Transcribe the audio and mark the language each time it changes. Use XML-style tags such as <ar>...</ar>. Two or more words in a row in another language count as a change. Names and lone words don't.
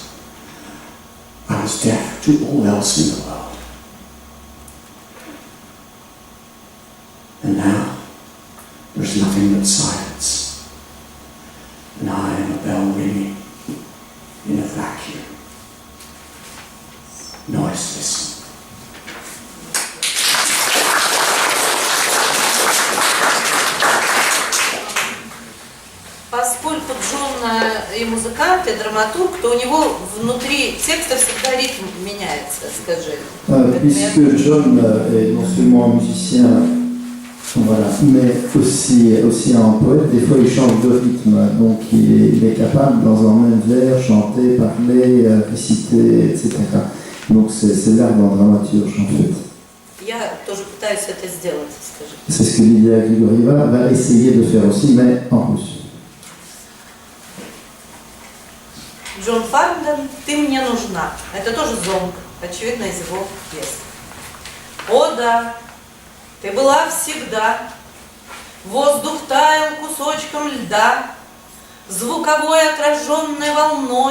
<en>I was deaf to all else in the world. And now, there's nothing but silence. And I am a bell ringing in a vacuum. Noiseless.</en> <ru>Поскольку Джон и музыкант, и драматург, то у него внутри текста всегда ритм меняется, скажи.</ru> <fr>Puisque John est non seulement musicien, voilà, mais aussi un poète, des fois il change de rythme, donc il est capable dans un même vers chanter, parler, réciter, etc. Donc c'est l'art d'un dramaturge en fait.</fr> <ru>Я тоже пытаюсь это сделать, скажи.</ru> <fr>C'est ce que Lilia Grigorieva va essayer de faire aussi, mais en russe.</fr> <ru>Джон Фарндон, ты мне нужна. Это тоже зонг, очевидно, из его пьес. О да, ты была всегда. Воздух таял кусочком льда, звуковой отраженной волной.</ru>